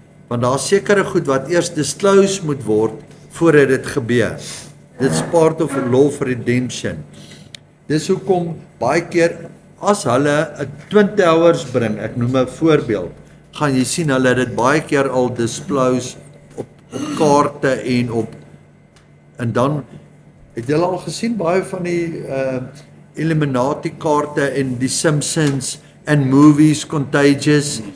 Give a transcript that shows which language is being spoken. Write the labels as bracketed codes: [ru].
[af] Want daar is sekere goed wat eers disclose moet word voordat dit gebeur. [en] Dit's part of the law of redemption. [af] Dis hoekom baie keer as hulle 'n Twin Towers bring, ek noem 'n voorbeeld, gaan jy sien hulle dit baie keer al disclose op kaarte en dan het julle al gesien baie van die Illuminati kaarte en die Simpsons en movies, Contagious.